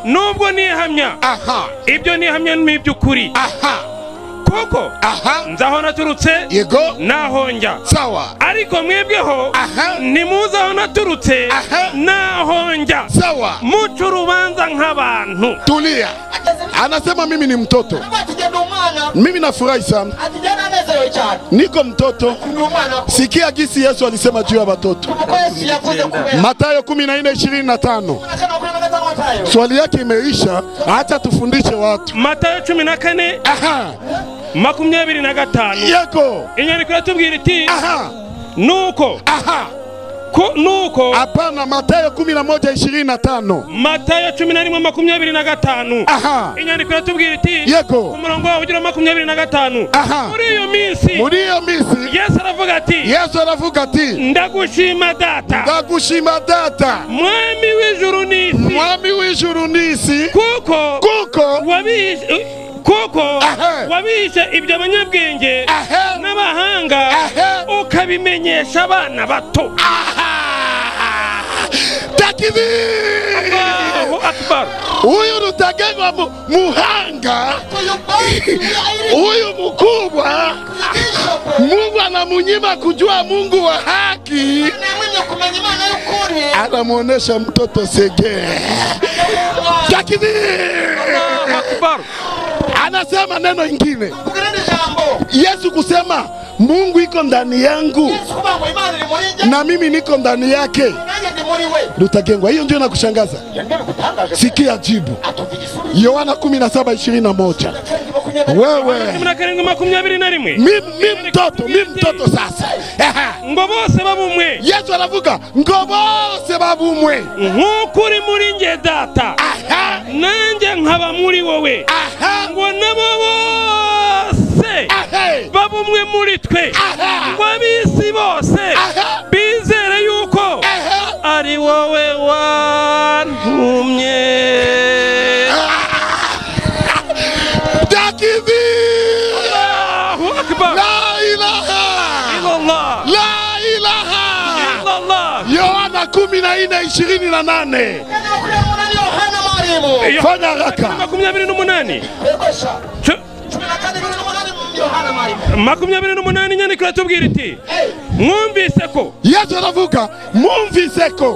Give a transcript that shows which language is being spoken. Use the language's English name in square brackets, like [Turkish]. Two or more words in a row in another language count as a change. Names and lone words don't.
[Kinyarwanda] nubwo nihamya ibyo nihamya n'iby'ukuri kuko nzaho naturutse yego naho njya sawa ariko mwebweho nimuzaho naturutse naho njya sawa muca urubanza nk'abantu. [Swahili] Tulia. Anasema mimi ni mtoto. Mimi nafurahi sana. Niko mtoto. Sikia gisi Yesu alisema juu ya watoto. Mathayo 14:25. Swali yake imeisha, acha tufundishe watu. Mathayo 14:25. [Kinyarwanda] Yego. Inyandiko yatubwira iti nuko nuko [Swahili] hapana. Mathayo 11:25. Mathayo 11:25. [Kinyarwanda] Inyandiko yatubwira iti yego umurongo wa 25. Muri iyo minsi Yesu aravuga ati ndagushima data mwami w'ijuru n'isi kuko wabishe ibyo abanyabwenge n'abahanga ukabimenyesha abana bato. [Arabic] Allahu Akbar. [Swahili] Huyu Rutagendwa muhanga, huyu mkubwa, Mungu anamunyima kujua Mungu wa haki, anamuonesha mtoto Sege. [Arabic] Allahu Akbar. [Swahili] Anasema neno ingine. Yesu kusema Mungu iko ndani yangu na mimi niko ndani yake. Rutagendwa, hiyo ndio nakushangaza. Sikia jibu. Yohana 17:21. Wewe mimi mtoto sasa. [Kinyarwanda] Ngo bose babumwe. Yesu aravuga ngo bose babumwe. Nk'ukuri muri nge data. Nanjye nkaba muri wowe. Ngo nabo bose babumwe muri twe. Ngo abisi bose bizere yuko ari wowe wantumye. [Arabic] Allahu Akbar. La ilaha illallah. La ilaha illallah. [Swahili] Yohana 14:28. Fanya haraka. 28. [Kinyarwanda] 28 inyandiko yatubwira iti mwumvise ko Yesu aravuga mwumvise ko